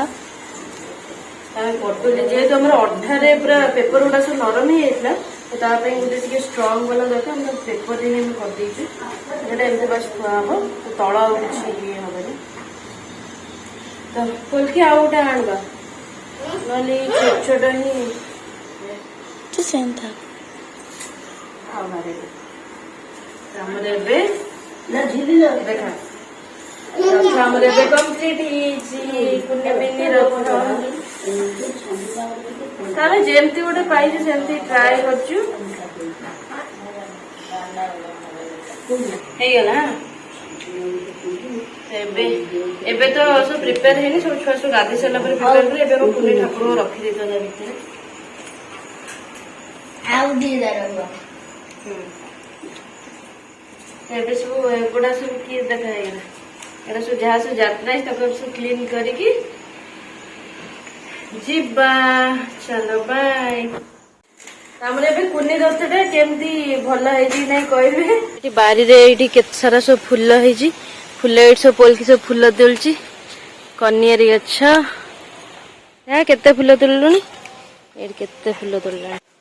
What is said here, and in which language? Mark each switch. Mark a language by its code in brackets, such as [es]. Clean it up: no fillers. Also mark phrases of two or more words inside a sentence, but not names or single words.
[or] ଆମେ କରିଦେଲେ ଯେହେତୁ ଆମର ଅଧାରେ ପୁରା ପେପର ଗୁଡା ସବୁ ନରମ ହେଇଯାଇଥିଲା ତ ତା ପାଇଁ ଗୋଟେ ଟିକେ ଷ୍ଟ୍ରଙ୍ଗ ବାଲା ଦରକାର ଆମେ ପେପର ହିଁ ଆମେ କରିଦେଇଛୁ ସେଟା ଏମିତି ବାସ୍ ଥୁଆ ହବ ତଳ ଆଉ କିଛି ଇଏ ହବନି ତ ଖୋଲିକି ଆଉ ଗୋଟେ ଆଣିବା ନହେଲେ ଛୋଟ ଛୋଟ ହିଁ ତୁ ସେମିତି ଆଉ ବାହାରିବ ଆମର ଏବେ ନା ଝିଲି ନା ଦେଖା ରଥ ଆମର ଏବେ କମ୍ପ୍ଲିଟ ହେଇଛି କୁନି ମିନି ରଥ ତାହେଲେ ଯେମିତି ଗୋଟେ ପାଇଛୁ ସେମିତି ଟ୍ରାଏ କରୁଛୁ ହେଇଗଲା ଏବେ ଏବେ ତ ସବୁ ପ୍ରିପେୟାର ହେଇନି ସବୁ ଛୁଆ ସବୁ ଗାଧେଇ ସାରିଲା ପରେ ପ୍ରିପେୟାର କଲେ ଏବେ ମୁଁ କୁନି ଠାକୁରଙ୍କୁ ରଖିଦେଇଥା ତା ଭିତରେ आउ दी दरवा ଏବେ ସବୁ ଏଗୁଡା ସବୁ କିଏ ଦେଖା ହେଇଗଲା ଏଗୁଡା ସବୁ ଯାହା ସବୁ ଯାତ୍ରା ହେଇଛି ତାକୁ ସବୁ କ୍ଲିନ କରିକି ଯିବା ଚାଲ ବାଇ ଆମର ଏବେ କୁନି ରଥଟା କେମିତି ଭଲ ହେଇଛି ନାଇଁ କହିବେ ଏଠି ବାରିରେ ଏଇଠି କେତେ ସାରା ସବୁ ଫୁଲ ହେଇଛି ଫୁଲ ଏଇଠି ସବୁ ପୋଲକି ସବୁ ଫୁଲ ତୋଳୁଛି କନିଆରୀ ଗଛ କେତେ ଫୁଲ ତୋଳିଲୁଣି ଏଇଠି କେତେ ଫୁଲ ତୋଳିଲାଣି